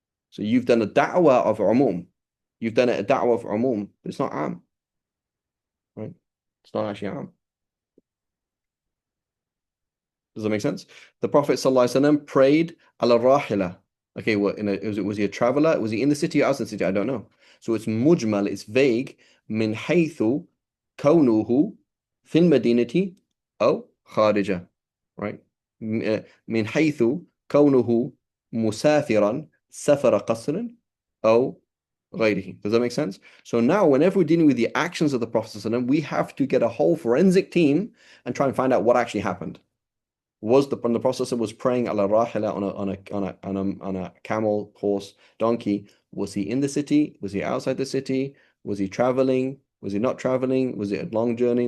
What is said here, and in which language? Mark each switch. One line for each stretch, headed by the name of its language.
English: So you've done a da'wah of umum. You've done a da'wah of umum, but it's not am, right? It's not actually am. Does that make sense? The Prophet ﷺ prayed ala rahila. Okay, was he a traveler? Was he in the city or outside the city? I don't know. So it's mujmal, it's vague.
Arabic: من حيث كونه في المدينة أو خارجة.
English: Right?
Arabic: من حيث كونه مسافرا سفر قصر أو غيره.
English: Does that make sense? So now, whenever we're dealing with the actions of the Prophet ﷺ, we have to get a whole forensic team and try and find out what actually happened. When the Prophet was praying ala rahila on a camel, horse, donkey, Was he in the city? Was he outside the city? Was he traveling? Was he not traveling? Was it a long journey?